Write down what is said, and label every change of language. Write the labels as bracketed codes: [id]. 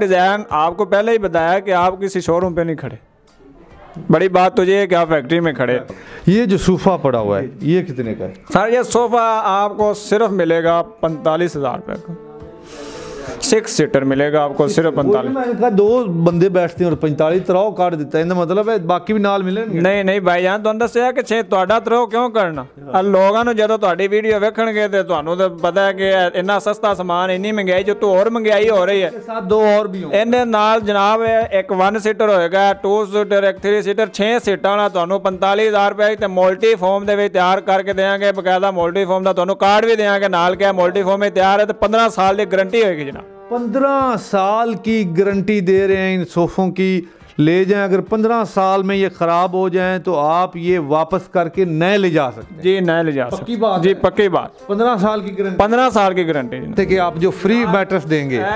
[hi] Design आपको पहले ही बताया कि आप किसी शोरूम पे नहीं खड़े। बड़ी बात तो ये है कि आप फैक्ट्री में खड़े। ये जो सोफ़ा पड़ा हुआ है ये कितने का है? सर ये सोफ़ा आपको सिर्फ मिलेगा 45,000 रुपये का। 6 सीटर मिलेगा आपको सिर्फ 45। मैंने कहा 2 बंदे बैठते हैं और 45 तरह काट देता है, मतलब है बाकी भी नाल मिलेंगे? नहीं नहीं भाईजान, [pa] ਤੁਹਾਨੂੰ ਦੱਸਿਆ ਕਿ 6 ਤੁਹਾਡਾ ਤਰੋ ਕਿਉਂ ਕਰਨਾ। ਲੋਕਾਂ ਨੂੰ ਜਦੋਂ ਤੁਹਾਡੀ ਵੀਡੀਓ ਵੇਖਣਗੇ ਤੇ ਤੁਹਾਨੂੰ ਤਾਂ ਪਤਾ ਹੈ ਕਿ ਇੰਨਾ ਸਸਤਾ ਸਮਾਨ, ਇੰਨੀ ਮਹਿੰਗਾਈ, ਜੋ ਤੋਂ ਹੋਰ ਮਹਿੰਗਾਈ ਹੋ ਰਹੀ ਹੈ। [hi] साथ 2 और भी होंगे। [pa] ਇਹਦੇ ਨਾਲ ਜਨਾਬ ਇੱਕ 1 ਸੀਟਰ ਹੋਏਗਾ, 2 ਸੀਟਰ, ਇੱਕ 3 ਸੀਟਰ, 6 ਸੀਟਾਂ ਵਾਲਾ ਤੁਹਾਨੂੰ 45,000 ਰੁਪਏ ਤੇ ਮਲਟੀ ਫੋਮ ਦੇ ਵਿੱਚ ਤਿਆਰ ਕਰਕੇ ਦੇਵਾਂਗੇ। ਬਕਾਇਦਾ ਮਲਟੀ ਫੋਮ ਦਾ ਤੁਹਾਨੂੰ ਕਾਰਡ ਵੀ ਦੇਵਾਂਗੇ ਨਾਲ ਕਿ ਮਲਟੀ ਫੋਮ ਵਿੱਚ ਤਿਆਰ ਹੈ ਤੇ 15 ਸਾਲ ਦੀ [hi] गारंटी होगी जनाब। 15 साल की गारंटी दे रहे हैं इन सोफ़ों की। ले जाएं, अगर 15 साल में ये ख़राब हो जाएं तो आप ये वापस करके नए ले जा सकते हैं। जी नए ले जा सकते, पक्की बात जी है? पक्की बात। 15 साल की गारंटी, 15 साल की गारंटी जी। कि आप जो फ्री मैट्रेस देंगे,